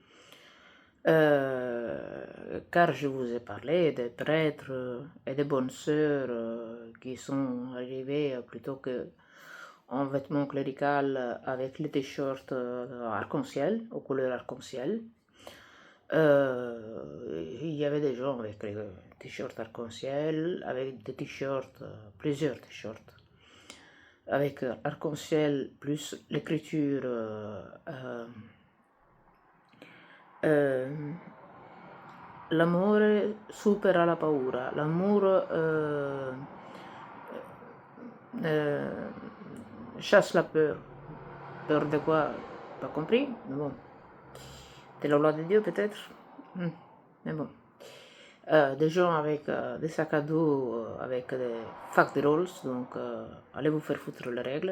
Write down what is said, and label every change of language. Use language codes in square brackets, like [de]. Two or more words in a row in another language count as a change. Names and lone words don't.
[fr] Car je vous ai parlé des prêtres et des bonnes sœurs qui sont arrivés plutôt que en vêtements clérical avec les t-shirts arc-en-ciel, aux couleurs arc-en-ciel. Il y avait des gens avec les t-shirts arc-en-ciel, avec des t-shirts, plusieurs t-shirts, avec arc-en-ciel plus l'écriture [it] l'amore supera la paura, [fr] l'amour chasse la peur. Peur de quoi? Pas compris, mais bon. De la loi de Dieu peut-être. Mais bon. Des gens avec des sacs à dos, avec des facs de rolls, donc allez vous faire foutre les règles.